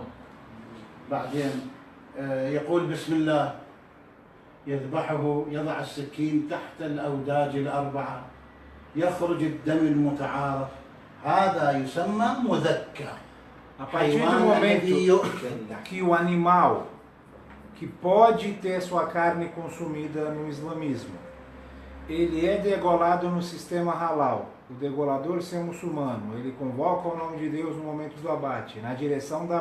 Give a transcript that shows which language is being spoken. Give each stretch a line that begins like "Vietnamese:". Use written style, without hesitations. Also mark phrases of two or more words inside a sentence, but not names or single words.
Arabic: بعدين يقول بسم الله، يذبحه، يضع السكين تحت الأوداج الأربعة، يخرج الدم المتعارف. هذا يسمى مذكى.
Portuguese: A partir do momento que o animal que pode ter sua carne consumida no islamismo, ele é degolado no sistema halal, o degolador ser muçulmano, ele convoca o nome de Deus no momento do abate, na direção da